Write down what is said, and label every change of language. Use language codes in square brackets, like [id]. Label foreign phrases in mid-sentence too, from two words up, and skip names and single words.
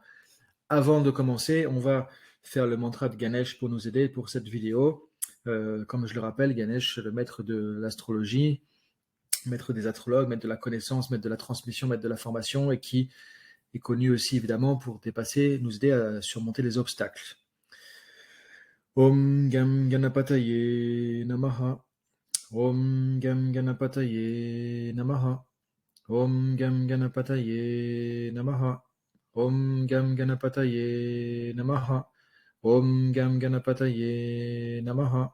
[fr] Avant de commencer, on va faire le mantra de Ganesh pour nous aider pour cette vidéo. Comme je le rappelle, Ganesh, le maître de l'astrologie, maître des astrologues, maître de la connaissance, maître de la transmission, maître de la formation, et qui est connu aussi évidemment pour dépasser, nous aider à surmonter les obstacles. [sa] Om Gam Ganapataye Namaha. Om Gam Ganapataye Namaha. Om Gam Ganapataye Namaha. Om Gam Ganapataye Namaha. Om Gam Ganapataye Namaha.